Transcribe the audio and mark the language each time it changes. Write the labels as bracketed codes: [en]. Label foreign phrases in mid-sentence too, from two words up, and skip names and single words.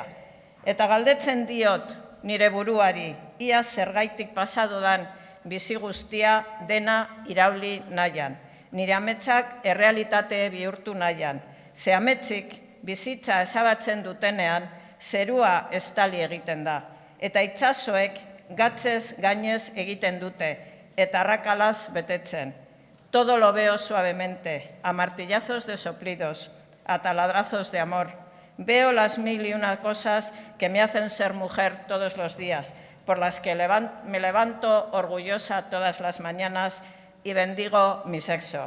[eu] Eta galdetzen diot nire buruari, ia zergaitik pasadudan bizi guztia dena irauli nahian, nire ametsak errealitate bihurtu nahian. Ze ametzik bizitza ezabatzen dutenean, zerua estali egiten da, eta itsasoek gatzez gainez egiten dute, eta arrakalaz betetzen. [es] Todo lo veo suavemente, a martillazos de soplidos, a taladrazos de amor. Veo las 1001 cosas que me hacen ser mujer todos los días, por las que me levanto orgullosa todas las mañanas y bendigo mi sexo.